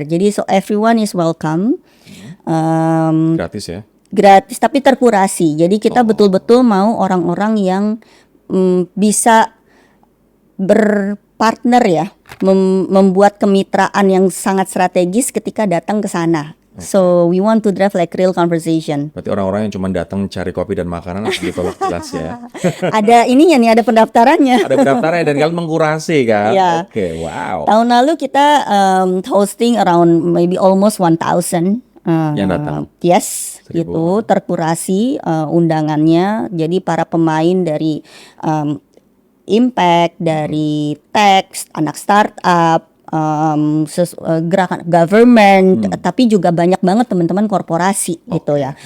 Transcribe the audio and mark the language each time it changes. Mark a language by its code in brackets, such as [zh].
[en] Jadi so everyone is welcome. [id] Gratis ya? Gratis tapi terkurasi. Jadi kita betul-betul mau orang-orang yang bisa berpartner ya, membuat kemitraan yang sangat strategis ketika datang ke sana. [en] So we want to drive like real conversation. [id] Berarti orang-orang yang cuma datang cari kopi dan makanan langsung ditolak jelas ya. Ada ininya nih, ada pendaftarannya. Ada pendaftarannya dan kalian mengkurasi kan? Iya. Oke, wow. Tahun lalu kita [en] hosting around maybe almost 1,000 [id] Yang datang? [en] Yes, [id] 1.000. gitu terkurasi undangannya. Jadi para pemain dari impact, dari tech, anak startup, gerakan government, tapi juga banyak banget teman-teman korporasi gitu ya.